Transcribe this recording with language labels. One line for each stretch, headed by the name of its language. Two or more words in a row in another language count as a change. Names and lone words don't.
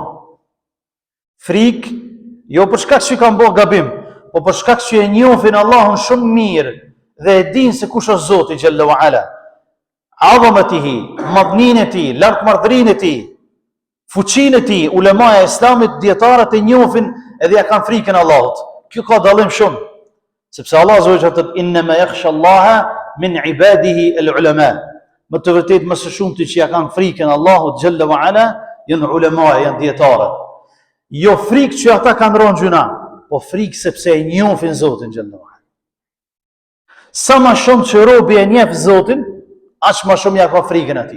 Albanian: Frikë jo për shkak që kanë bërë gabim, po për shkak që e njohin Allahun shumë mirë dhe e dinë se kush është Zoti
Arabic: جل وعلا.
Albanian: Azamatihi, madhnin e tij, lartmarrërinë e tij, fuqinë e tij, ulemaja e Islamit, dietarët e njohin edhe ja kanë frikën Allahut. Kjo ka dallim shumë. Sepse Allah
Arabic: عز وجل
Albanian: thotë
Arabic: إنما يخشى الله من عباده العلماء.
Albanian: Më të vërtetë më së shumti që ja kanë frikën Allahut
Arabic: جل وعلا
Albanian: janë ulema, janë dietarë. Jo frikë që ata kanë rënë gjuna, po frikë sepse e njohin Zotin
Arabic: جل وعلا.
Albanian: Sa më shumë që robi e njeh Zotin, aq më shumë ja ka frikën atij.